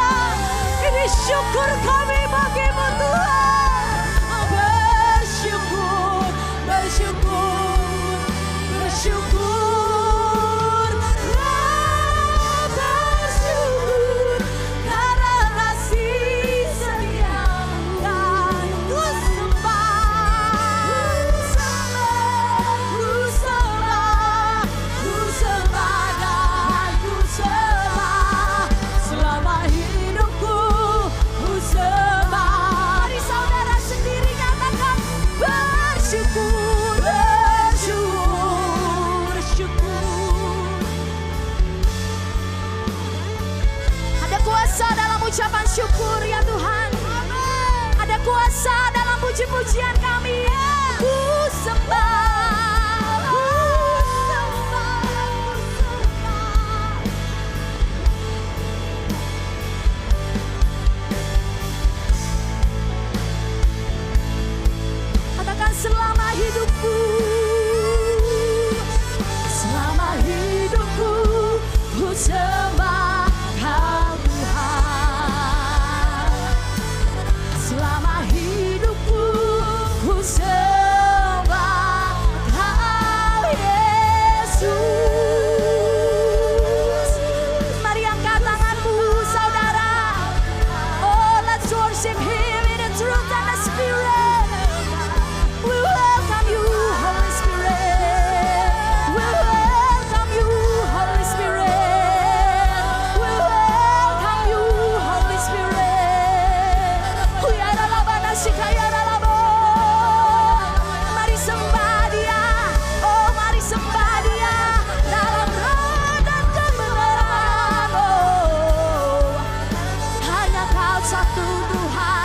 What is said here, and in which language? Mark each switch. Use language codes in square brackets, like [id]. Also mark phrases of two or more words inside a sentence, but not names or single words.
[id] Ini syukur kami bagimu Tuhan. Bersyukur, bersyukur, bersyukur, bersyukur karena kasih setiamu kan ku sembah, ku sembah, ku sembah dan ku sembah selama hidupku, ku sembah. Mari saudara sendiri nyatakan bersyukur, bersyukur, bersyukur. Ada kuasa dalam ucapan syukur ya Tuhan. Ada kuasa dalam puji-pujian kami. Ku sembah, ku sembah, ku sembah. Katakan selama hidupku, selama hidupku ku sembah Kau Tuhan. Selama hidupku ku sembah Kau Yesus. Mari angkat tanganmu saudara. [en] Oh, let's worship Him in the truth and the spirit. We welcome you, Holy Spirit. We welcome you, Holy Spirit. We welcome you, Holy Spirit. We are alabana shikaya alabo. [id] Mari sembah Dia. Oh, mari sembah Dia dalam roh dan kebenaran. Oh, hanya Kau satu Tuhan.